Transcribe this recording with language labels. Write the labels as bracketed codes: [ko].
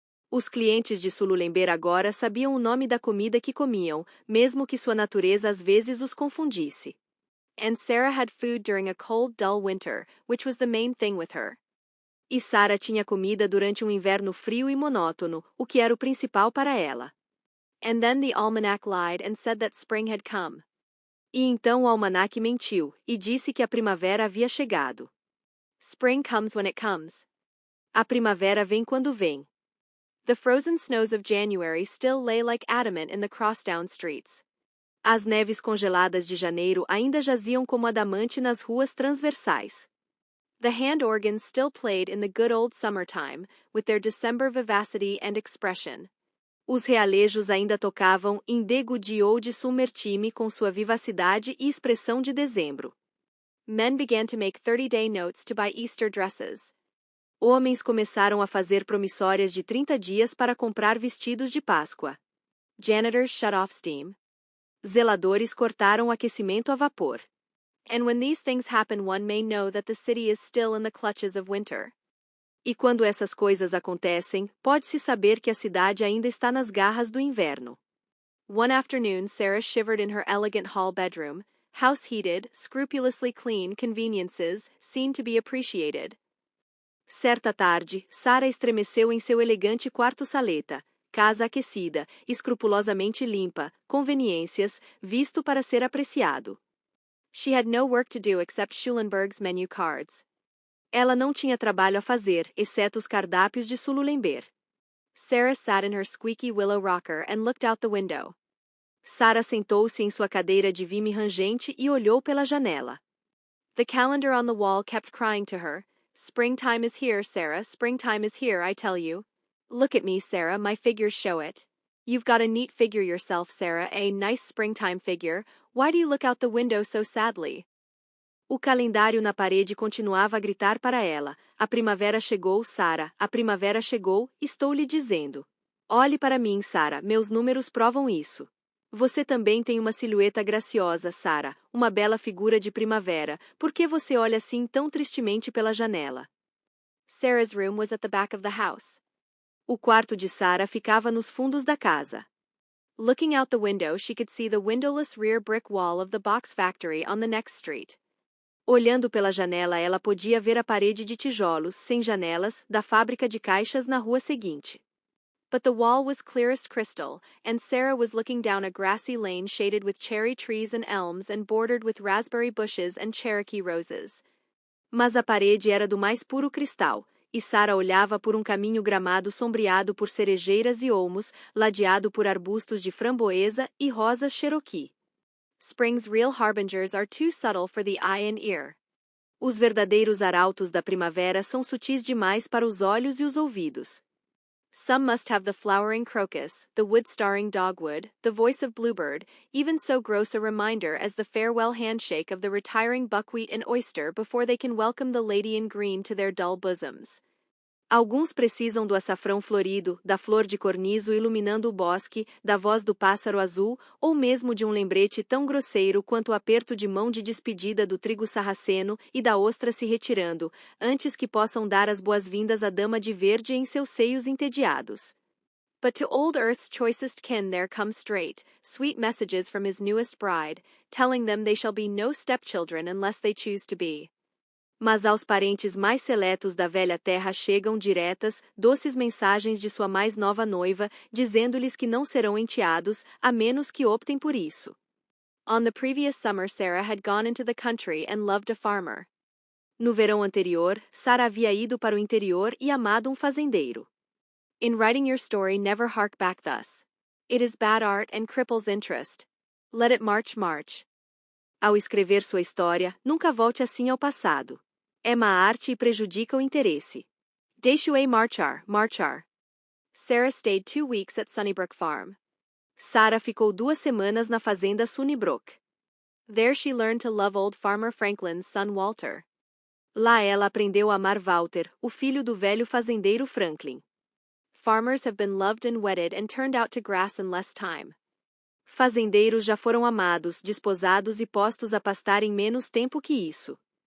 [pt] Os clientes de Sululember agora sabiam o nome da comida que comiam, mesmo que sua natureza às vezes os confundisse. [en] And Sarah had food during a cold, dull winter, which was the main thing with her. [pt] E Sarah tinha comida durante um inverno frio e monótono, o que era o principal para ela. [en] And then the almanac lied and said that spring had come. [pt] E então o almanaque mentiu, e disse que a primavera havia chegado. [en] Spring comes when it comes. [pt] A primavera vem quando vem. [en] The frozen snows of January still lay like adamant in the crosstown streets. [pt] As neves congeladas de janeiro ainda jaziam como adamante nas ruas transversais. [en] The hand organs still played in the good old summertime, with their December vivacity and expression. [pt] Os realejos ainda tocavam in Dego de Old Summertime com sua vivacidade e expressão de dezembro. [en] Men began to make 30-day notes to buy Easter dresses. [pt] Homens começaram a fazer promissórias de 30 dias para comprar vestidos de Páscoa. [en] Janitors shut off steam. [pt] Zeladores cortaram o aquecimento a vapor. [en] And when these things happen, one may know that the city is still in the clutches of winter. [pt] E quando essas coisas acontecem, pode-se saber que a cidade ainda está nas garras do inverno. [en] One afternoon, Sarah shivered in her elegant hall bedroom. House-heated, scrupulously clean conveniences seemed to be appreciated. [pt] Certa tarde, Sarah estremeceu em seu elegante quarto-saleta, casa aquecida, escrupulosamente limpa, conveniências, visto para ser apreciado. [en] She had no work to do except Schulenburg's menu cards. [pt] Ela não tinha trabalho a fazer, exceto os cardápios de Sululember. [en] Sarah sat in her squeaky willow rocker and looked out the window. [pt] Sarah sentou-se em sua cadeira de vime rangente e olhou pela janela. [en] The calendar on the wall kept crying to her, "Springtime is here, Sarah, springtime is here, I tell you. Look at me, Sarah, my figures show it. You've got a neat figure yourself, Sarah, a nice springtime figure. Why do you look out the window so sadly?" [pt] O calendário na parede continuava a gritar para ela: "A primavera chegou, Sarah, a primavera chegou, estou lhe dizendo. Olhe para mim, Sarah, meus números provam isso. Você também tem uma silhueta graciosa, Sarah, uma bela figura de primavera. Por que você olha assim tão tristemente pela janela?" [en] Sarah's room was at the back of the house. [pt] O quarto de Sarah ficava nos fundos da casa. [en] Looking out the window, she could see the windowless rear brick wall of the box factory on the next street. [pt] Olhando pela janela, ela podia ver a parede de tijolos, sem janelas, da fábrica de caixas na rua seguinte. [en] But the wall was clearest crystal, and Sarah was looking down a grassy lane shaded with cherry trees and elms and bordered with raspberry bushes and Cherokee roses. [pt] Mas a parede era do mais puro cristal, e Sarah olhava por um caminho gramado sombreado por cerejeiras e olmos, ladeado por arbustos de framboesa e rosas Cherokee. [en] Spring's real harbingers are too subtle for the eye and ear. [pt] Os verdadeiros arautos da primavera são sutis demais para os olhos e os ouvidos. [en] Some must have the flowering crocus, the wood-starring dogwood, the voice of bluebird, even so gross a reminder as the farewell handshake of the retiring buckwheat and oyster before they can welcome the lady in green to their dull bosoms. [pt] Alguns precisam do açafrão florido, da flor de corniço iluminando o bosque, da voz do pássaro azul, ou mesmo de um lembrete tão grosseiro quanto o aperto de mão de despedida do trigo sarraceno e da ostra se retirando, antes que possam dar as boas-vindas à dama de verde em seus seios entediados. [en] But to old Earth's choicest kin there come straight, sweet messages from his newest bride, telling them they shall be no stepchildren unless they choose to be. [pt] Mas aos parentes mais seletos da velha terra chegam diretas, doces mensagens de sua mais nova noiva, dizendo-lhes que não serão enteados, a menos que optem por isso. [en] On the previous summer Sarah had gone into the country and loved a farmer. [pt] No verão anterior, Sarah havia ido para o interior e amado um fazendeiro. [en] In writing your story, never hark back thus. It is bad art and cripples interest. Let it march. [pt] Ao escrever sua história, nunca volte assim ao passado. É má arte e prejudica o interesse. Deixe-o marchar. [en] Sarah stayed 2 weeks at Sunnybrook Farm. [pt] Sarah ficou 2 semanas na fazenda Sunnybrook. [en] There she learned to love old farmer Franklin's son Walter. [pt] Lá ela aprendeu a amar Walter, o filho do velho fazendeiro Franklin. [en] Farmers have been loved and wedded and turned out to grass in less time. [pt] Fazendeiros já foram amados, desposados e postos a pastar em menos tempo que isso.